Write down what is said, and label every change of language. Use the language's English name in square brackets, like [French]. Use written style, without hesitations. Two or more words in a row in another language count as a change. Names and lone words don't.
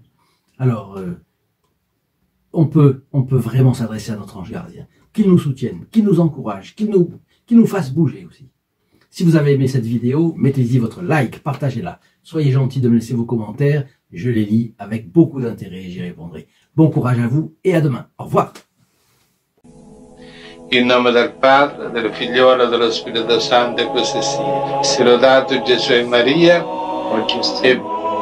[French] Alors, on peut vraiment s'adresser à notre ange gardien, qu'il nous soutienne, qu'il nous encourage, qu'il nous fasse bouger aussi. Si vous avez aimé cette vidéo, mettez-y votre like, partagez-la. Soyez gentils de me laisser vos commentaires, je les lis avec beaucoup d'intérêt et j'y répondrai. Bon courage à vous et à demain. Au revoir. [Italian] In nome del Padre, del Figliolo e dello Spirito Santo, così sia. Sia lodato Gesù e Maria, oggi e